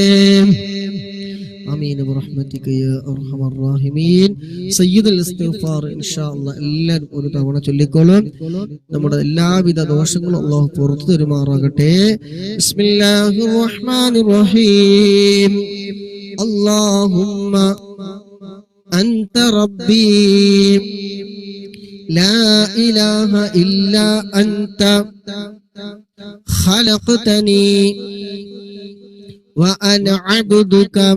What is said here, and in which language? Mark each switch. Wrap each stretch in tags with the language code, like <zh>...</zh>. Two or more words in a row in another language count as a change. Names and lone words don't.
<ar>آمين برحمتك يا أرحم الراحمين.</ar> <ml>സയ്യിദുൽ ഇസ്തിഗ്ഫാർ</ml> <ar>إن شاء الله</ar> <ml>എല്ലാവരും ഒരു തവണ ചൊല്ലിക്കോളും. നമ്മുടെ എല്ലാവിധ ദോഷങ്ങളും അല്ലാഹു പുറത്തു തരുമാറാകട്ടെ.</ml> <ar>بسم الله الرحمن الرحيم. اللهم أنت ربي لا إله إلا أنت خلقتني وأنا عبدك</ar>